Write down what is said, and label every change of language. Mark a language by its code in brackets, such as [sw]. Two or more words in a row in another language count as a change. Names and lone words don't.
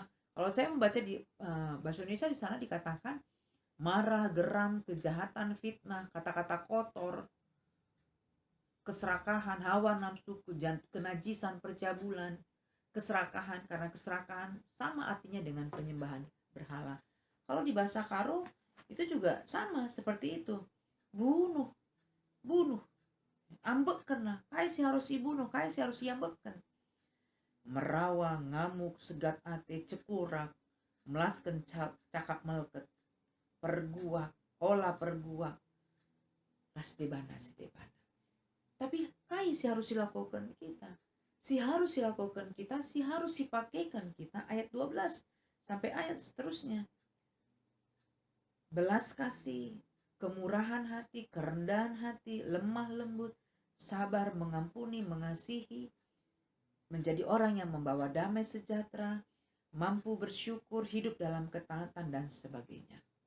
[id] Kalau saya membaca di bahasa Indonesia, di sana dikatakan marah, geram, kejahatan, fitnah, kata-kata kotor, keserakahan, hawa nafsu, kenajisan, percabulan, keserakahan. Karena keserakahan sama artinya dengan penyembahan berhala. Kalau di bahasa Karo itu juga sama seperti itu. Bunuh, ambekkan lah, kaisi harus dibunuh, kaisi harus diambekkan. [btx] Merawa, ngamuk, segat ate, cekurak, melaskan cakap meleket, perguak, olah perguak, Ras debana. [id] Tapi kai si harus dilakukan kita. Si harus dilakukan kita, si harus dipakaikan kita. Ayat 12 sampai ayat seterusnya. Belas kasih, kemurahan hati, kerendahan hati, lemah lembut, sabar, mengampuni, mengasihi, menjadi orang yang membawa damai sejahtera, mampu bersyukur, hidup dalam ketaatan, dan sebagainya.